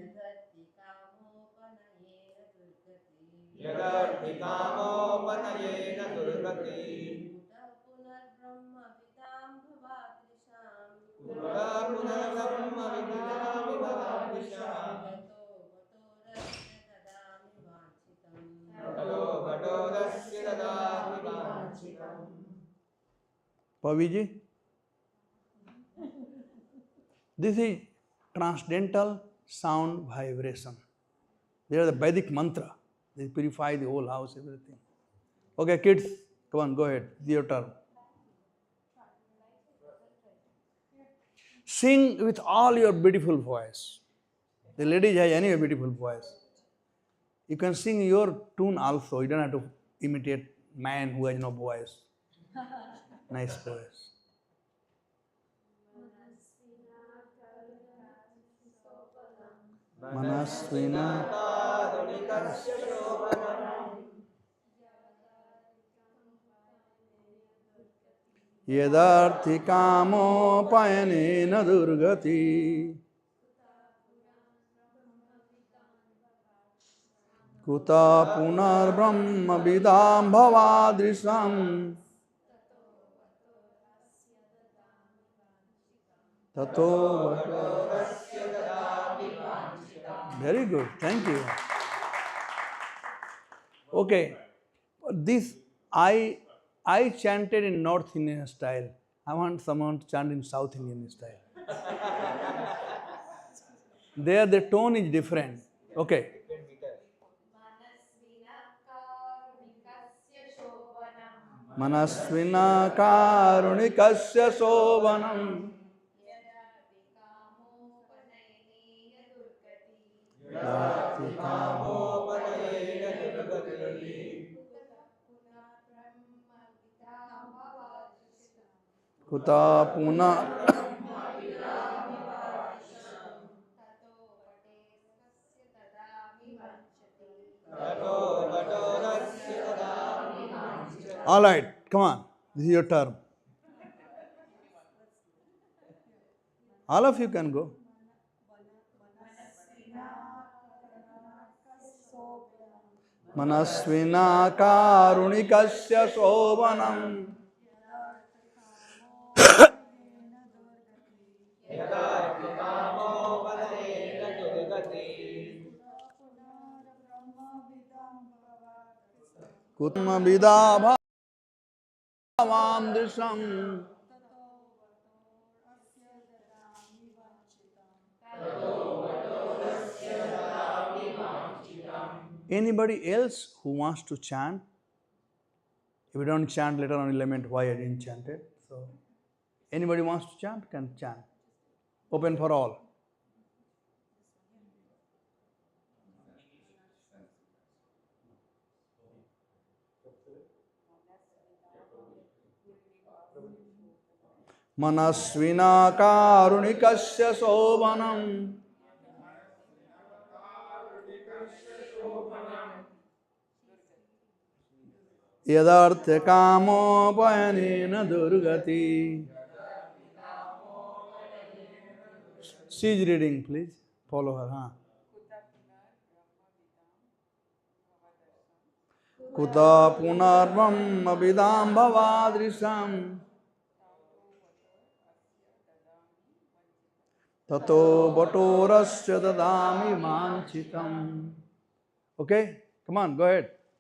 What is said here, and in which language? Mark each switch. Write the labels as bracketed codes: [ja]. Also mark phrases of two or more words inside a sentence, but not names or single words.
[sa] यदर्थिकामोपनयेन दुर्गति कुतः पुनर्ब्रह्मविदां भवादृशाम् ततो वटोरस्य ददामि वाञ्छितम् [en] Pavi ji. This is transcendental sound vibration. They are the Vedic mantra. They purify the whole house, everything. Okay, kids, come on, go ahead. It's your turn. Sing with all your beautiful voice. The ladies have any beautiful voice. You can sing your tune also. You don't have to imitate man who has no voice. Nice voice. [sa] Manasvina कारुणिकस्य शोभनम् यदर्थिकामोपयानेन दुर्गति कुतः पुनर् ब्रह्म विदां भवादृशां ततो. [en] Very good, thank you. Okay, this I chanted in North Indian style. I want someone to chant in South Indian style. There the tone is different. [sa] Okay. मनस्विनः कारुणिकस्य शोभनम् कुतः पुनः [en] All right, come on. This is your turn. All of you can go. [sa] मनस्विनः कारुणिकस्य शोभनम् कुत्म विदभ दृशम्. [en] Anybody else who wants to chant? If you don't chant, later on you'll lament why I didn't chant it. So, anybody wants to chant, can chant. Open for all. [sa] मनस्विनः कारुणिकस्य शोभनम् यदर्थ कामोपयानेन दुर्गति. [en] She is reading, please. Follow her. Huh? [sa] कुतः पुनर्वम् अभिदं भवादृशां ततो वटोरस्य ददामि वाञ्छितम्. [en] Okay, come on, go ahead.